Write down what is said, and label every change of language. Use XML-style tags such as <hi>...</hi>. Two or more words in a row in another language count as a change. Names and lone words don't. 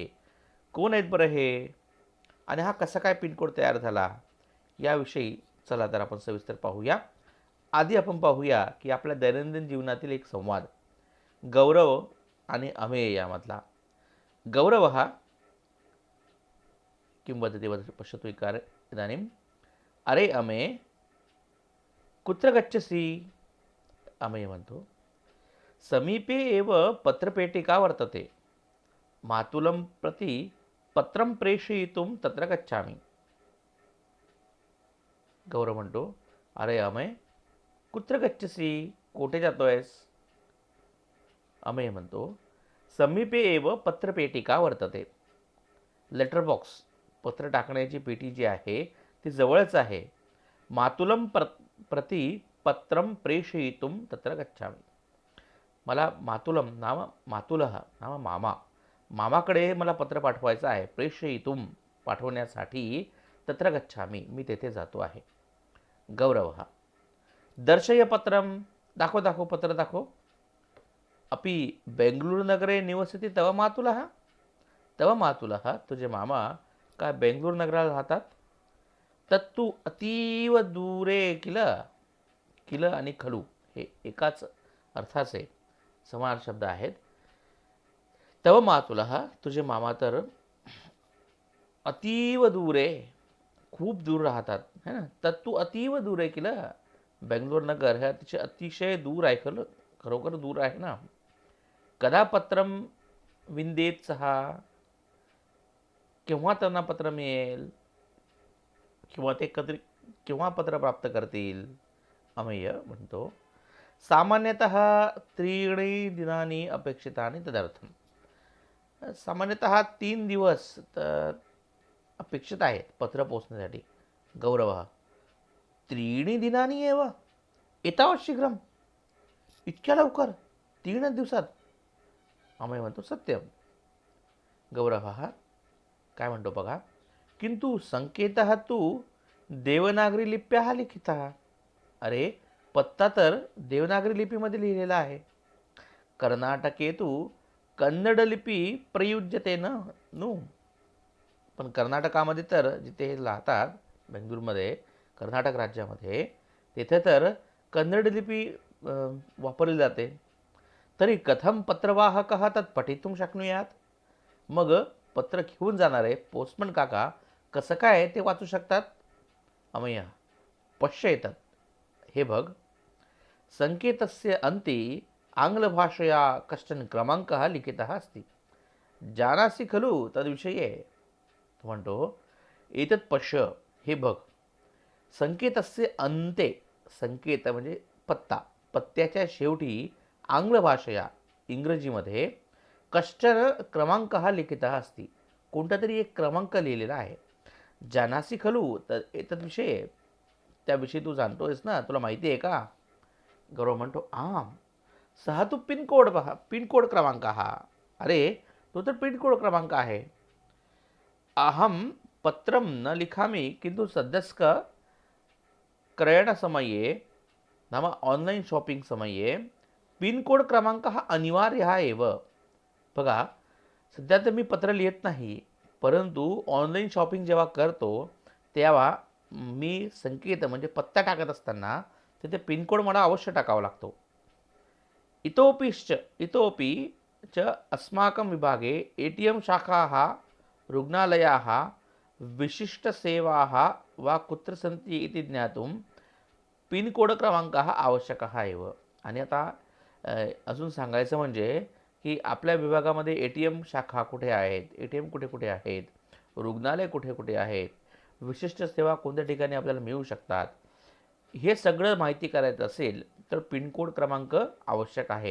<mr>कोण आहेत बरं हे, आणि हा कसा काय पिनकोड तयार झाला याविषयी चला तर आपण सविस्तर पाहूया। आधी आपण पाहूया की आपल्या दैनंदिन जीवनातील एक संवाद, गौरव आणि अमेय यामधला।</mr> <sa>गौरव हा किं वदति पश्यतु इदानीम्, अरे अमे कुत्र गच्छसि? अमेय म्हणतो, समीपे एव पत्रपेटिका वर्तते, मातुलं प्रति पत्रं प्रेषयितुं तत्र गच्छामि। गौरव म्हणतो, अरे अमेय कुत्र गच्छसि?</sa> <mr>कोठे जातोयस? अमेय म्हणतो,</mr> <sa>समीपे एव पत्रपेटिका वर्तते,</sa> <en>letter box,</en> <mr>पत्र टाकण्याची पेटी जी आहे ती जवळच आहे।</mr> <sa>मातुलं प्रति पत्रं प्रेषयितुं तत्र गच्छामि।</sa> <mr>मला</mr> <sa>मातुलं नाम मातुलः नाम</sa> <mr>मामा, मामाकडे मला पत्र पाठवायचं आहे। प्रेषयितुं पाठवण्यासाठी,</mr> <sa>तत्र गच्छामि</sa> <mr>मी तेथे जातो आहे।</mr> <sa>गौरवः दर्शय पत्रं,</sa> <mr>दाखव दाखव पत्र दाखव।</mr> <sa>अपि बेंगळूरुनगरे निवसति तव मातुलः? तव मातुलः</sa> <mr>तुझे मामा काय बेंगळूर नगराला राहतात?</mr> <sa>तत्तु अतीव दूरे किल।</sa> <mr>किल आणि खलू हे एकाच अर्थाचे समान शब्द आहेत।</mr> <sa>तव मातुलः</sa> <mr>तुझे मामा तर</mr> <sa>अतीव दूरे</sa> <mr>खूप दूर राहतात,</mr> <hi>है ना।</hi> <sa>तत्तु अतीव दूरे किल,</sa> <mr>बेंगलोर नगर हे अतिशय दूर आहे, खरोखर दूर आहे ना।</mr> <sa>कदा पत्रं विंदेत सहा,</sa> <mr>केव्हा त्यांना पत्र मिळेल किंवा ते केव्हा पत्र प्राप्त करतील? अमेय म्हणतो,</mr> <sa>सामान्यतः 3 दिनानि अपेक्षितानि तदर्थं।</sa> <mr>सामान्यतः 3 दिवस अपेक्षित आहेत पत्र पोचण्यासाठी।</mr> <sa>गौरवः 3 दिनानि एव, एतावत् शीघ्रं,</sa> <mr>इतक्या लवकर 3 दिवसात? अमेय म्हणतो, सत्यम। गौरवः काय म्हणतो बघा,</mr> <sa>किंतु संकेतः तु देवनागरी लिप्याः लिखितः।</sa> <mr>अरे पत्ता तर देवनागरी लिपीमध्ये लिहिलेला आहे।</mr> <sa>कर्नाटके तु कन्नड लिपी प्रयुज्यते नु।</sa> <mr>पण कर्नाटकामध्ये तर जिथे हे राहतात, बेंगळूरमध्ये, कर्नाटक राज्यामध्ये, तेथे तर कन्नड लिपी वापरली जाते।</mr> <sa>तरी कथं पत्रवाहकः तत् पठितुं शक्नुयात्?</sa> <mr>मग पत्र घेऊन जाणारे पोस्टमन काका कसं काय ते वाचू शकतात?</mr> <sa>अमेय पश्य एतत्,</sa> <mr>हे बघ,</mr> <sa>संकेतस्य अन्ते आङ्ग्लभाषया कश्चन क्रमाङ्कः लिखितः अस्ति, जानासि खलु तद्विषये?</sa> <mr>तो म्हणतो,</mr> <sa>एतत् पश्य,</sa> <mr>हे बघ,</mr> <sa>संकेतस्य अन्ते,</sa> <mr>संकेत म्हणजे पत्ता, पत्त्याच्या शेवटी</mr> <sa>आंग्ल भाषया</sa> <mr>इंग्रजीमध्ये</mr> <sa>कश्चन क्रमाङ्कः लिखितः अस्ति,</sa> <mr>कोणता तरी एक क्रमांक लिहिलेला आहे।</mr> <sa>जानासि खलु</sa> <mr>तर एतद्विषये, त्याविषयी तू जाणतोयस ना, तुला माहिती आहे का? गौरव म्हणतो, आम सहा तो पिनकोड पहा, पिनकोड क्रमांक हा. अरे तो तर पिनकोड क्रमांक आहे.</mr> <sa>अहम पत्रं न लिखामि किन्तु सद्यस्क क्रयणसमये नाम</sa> <en>online shopping</en> <sa>समये पिनकोड क्रमांक हा अनिवार्य एव.</sa> <mr>बघा, सध्या तर मी पत्र लिहित नाही, परंतु</mr> <en>online shopping</en> <mr>जेव्हा करतो तेव्हा मी संकेत म्हणजे पत्ता टाकत असताना तिथे पिनकोड मला अवश्य टाकावा लागतो.</mr> <sa>इतोपि च अस्माकं विभागे ATM शाखाः, रुग्णालयाः, विशिष्टसेवाः वा कुत्र सन्ति इति ज्ञातुं पिनकोड क्रमांकः आवश्यकः एव.</sa> <mr>आणि आता अजून सांगायचं म्हणजे की आपल्या विभागामध्ये ATM शाखा कुठे आहेत, ATM कुठे कुठे आहेत, रुग्णालय कुठे कुठे आहेत, विशिष्ट सेवा कोणत्या ठिकाणी आपल्याला मिळू शकतात, हे सगळं माहिती करायचं असेल तर पिनकोड क्रमांक आवश्यक आहे.</mr>